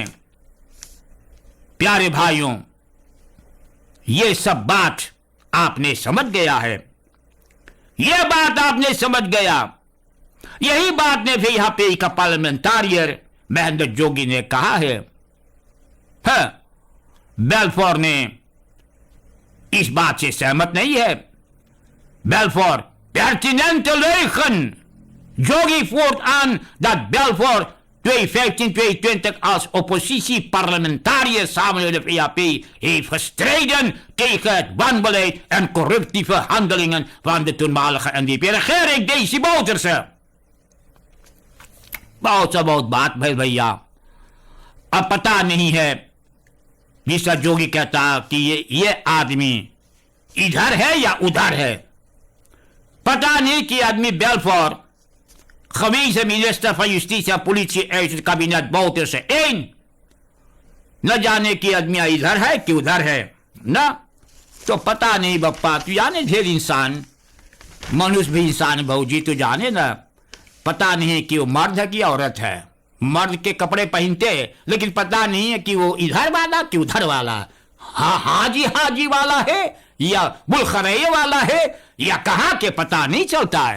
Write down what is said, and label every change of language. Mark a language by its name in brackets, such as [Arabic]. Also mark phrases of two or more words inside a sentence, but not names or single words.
[Caribbean Hindustani] प्यारे भाइयों, ये सब बात आपने समझ गया है, यह बात आपने समझ गया। यही बात ने भी यहां पे एक पार्लियामेंटारियर महेंद्र जोगी ने कहा है। बेल्फोर ने इस बात से सहमत नहीं है। [Dutch] Beelvoort pertinente leugen. Jogi voert aan dat Beelvoort 2015-2020 als oppositieparlementariër samen met de VAP heeft gestreden tegen het wanbeleid en corruptieve handelingen van de toenmalige NDP-regering, Desi Bouterse. [Caribbean Hindustani] बहुत बात भाई भैया, अब पता नहीं है जिसका जोगी कहता कि ये आदमी इधर है या उधर है। पता नहीं कि आदमी [Dutch] Beelvoort gewezen minister van Justitie en Politie uit het kabinet Bouterse 1 [Caribbean Hindustani] न जाने कि आदमी इधर है कि उधर है ना, तो पता नहीं बप्पा। तू जाने ढेर इंसान, मनुष्य भी इंसान भाऊजी, तू जाने ना, पता नहीं कि वो मर्द है कि औरत है। मर्द के कपड़े पहनते लेकिन पता नहीं है कि वो इधर वाला कि उधर वाला, हाजी वाला है या बुलखरैये वाला है या कहां के पता नहीं चलता है।